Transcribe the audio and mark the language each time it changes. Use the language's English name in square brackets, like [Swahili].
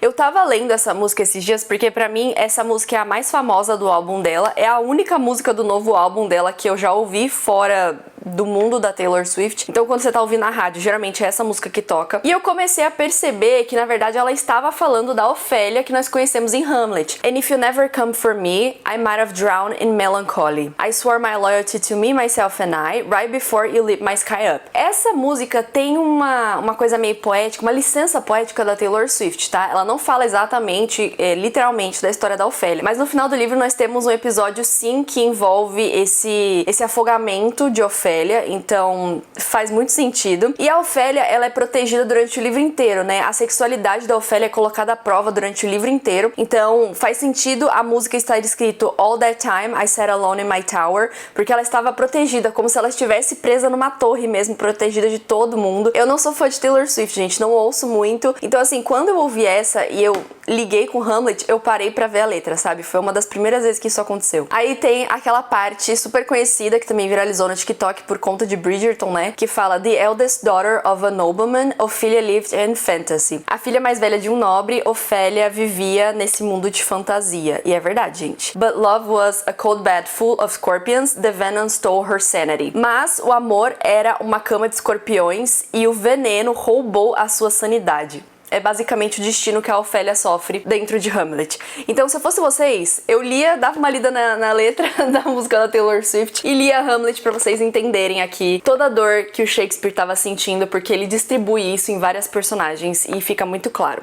[Portuguese] Eu tava lendo essa música esses dias porque pra mim essa música é a mais famosa do álbum dela, é a única música do novo álbum dela que eu já ouvi fora do mundo da Taylor Swift. Então quando você tá ouvindo na rádio, geralmente é essa música que toca. E eu comecei a perceber que na verdade ela estava falando da Ofélia que nós conhecemos em Hamlet. [English] And if you never come for me, I might have drowned in melancholy. I swore my loyalty to me, myself and I, right before you lit my sky up. [Portuguese] Essa música tem uma coisa meio poética, uma licença poética da Taylor Swift, tá? Ela não fala exatamente, literalmente, da história da Ofélia. Mas no final do livro nós temos um episódio sim que envolve esse afogamento de Ofélia. Então faz muito sentido. E a Ofélia, ela é protegida durante o livro inteiro, né? A sexualidade da Ofélia é colocada à prova durante o livro inteiro. Então faz sentido a música estar escrito [English] All that time I sat alone in my tower, [Portuguese] porque ela estava protegida, como se ela estivesse presa numa torre mesmo, protegida de todo mundo. Eu não sou fã de Taylor Swift, gente, não ouço muito. Então assim, quando eu ouvi essa e eu liguei com Hamlet, eu parei pra ver a letra, sabe? Foi uma das primeiras vezes que isso aconteceu. Aí tem aquela parte super conhecida que também viralizou no TikTok por conta de Bridgerton, né? Que fala [English] The eldest daughter of a nobleman, Ophelia lived in fantasy. [Portuguese] A filha mais velha de um nobre, Ofélia, vivia nesse mundo de fantasia. E é verdade, gente. [English] But love was a cold bed full of scorpions, the venom stole her sanity. [Portuguese] Mas o amor era uma cama de escorpiões e o veneno roubou a sua sanidade. É basicamente o destino que a Ofélia sofre dentro de Hamlet. Então, se eu fosse vocês, eu dava uma lida na letra da música da Taylor Swift e lia Hamlet pra vocês entenderem aqui toda a dor que o Shakespeare tava sentindo, porque ele distribui isso em várias personagens e fica muito claro.